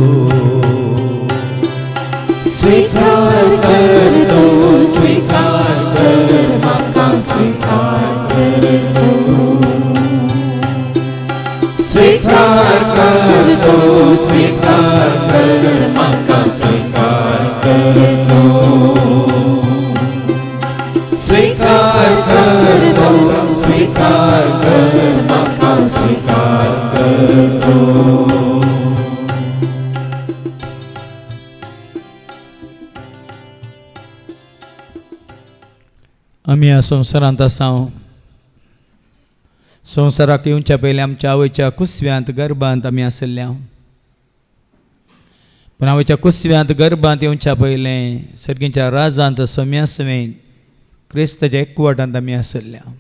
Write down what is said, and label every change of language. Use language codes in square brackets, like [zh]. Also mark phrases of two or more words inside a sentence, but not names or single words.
[kok] स्वीकार करतो स्वीकार कर माका स्वीकार करतो स्वीकार करतो स्वीकार कर माका स्वीकार करतो स्वीकार करतो स्वीकार कर माका स्वीकार करतो आम्ही ह्या संवसारांत आसा संवसाराक येवच्या पयलीं आमच्या आवयच्या कुसव्यांत गर्भांत आमी आसल्या पण आवयच्या कुसव्यांत गर्भांत येवच्या पयलें सर्गीच्या राजांत सम्यासवेंत क्रिस्ताच्या एकवटांत आमी आसल्या